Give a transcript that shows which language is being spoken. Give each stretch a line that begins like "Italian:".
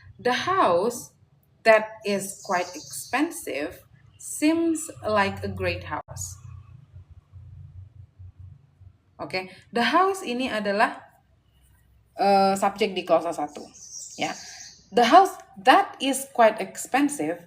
English: The house that is quite expensive seems like a great house.
Indonesian: Oke, the house ini adalah subjek di klausa 1. Ya.
English: The house that is quite expensive.